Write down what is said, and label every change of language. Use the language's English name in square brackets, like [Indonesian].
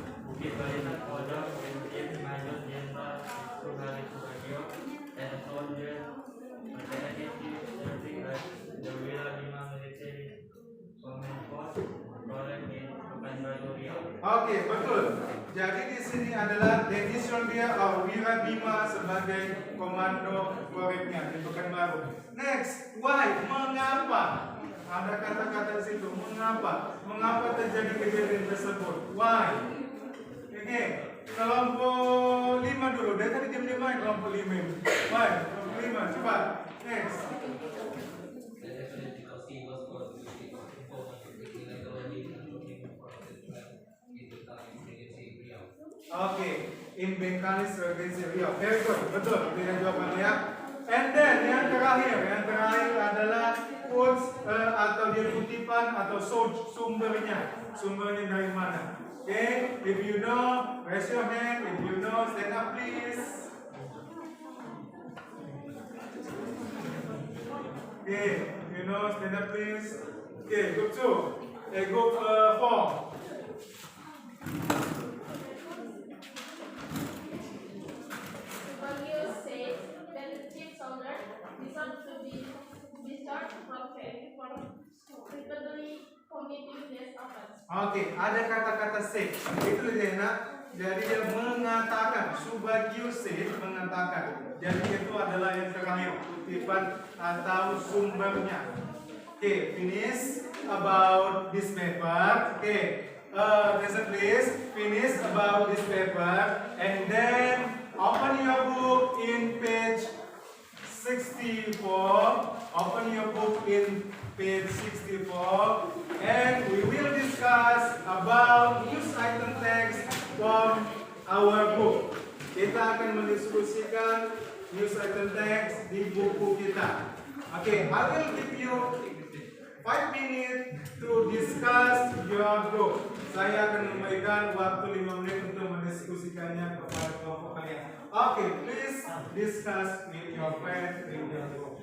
[English] Bukit Barisan Kodam Brigjen Major Jenderal Suhari Subagio and soldier representative serving as the Wira Bima Military Command Force Korem in Pekanbaru Riau. [Indonesian] Oke, betul. Jadi di sini adalah Dennis Soldia atau Wira Bima sebagai komando Koremnya di Pekanbaru. [English] Next, why? [Indonesian] Mengapa? Ada kata-kata di situ. Mengapa? Mengapa terjadi kejadian tersebut? Why? Oke, kelompok 5 dulu. Dari tadi jam 5 kelompok 5. Why? Kelompok 5. Coba. Next. [English] Oke, in Bengkalis Regency Riau. Very good, betul. [Indonesian] Tidak jawabannya. [English] And then [Indonesian] yang terakhir adalah quotes atau dia kutipan atau sumbernya dari mana? [English] Okay, if you know, raise your hand. If you know, stand up please. Okay, if you know, stand up please. Okay, group 2. Group 4. Subagio said that the chief soldier deserved to be discharged from VNP for repeatedly committing this offense. [Indonesian] Oke, ada kata-kata say. Itu dia nak. Jadi dia mengatakan, [English] Subagio said [Indonesian] mengatakan. Jadi itu adalah yang terakhir kutipan atau sumbernya. [English] Oke, finish about this paper. Oke, listen please. Finish about this paper and then open your book in page 64. Open your book in page 64 and we will discuss about news item text from our book. [Indonesian] Kita akan mendiskusikan news item text di buku kita. [English] Okay, I will give you 5 minutes to discuss your book. [Indonesian] Saya akan memberikan waktu 5 menit untuk mendiskusikannya kepada kelompok kalian. [English] Okay, please discuss with your friend in your book.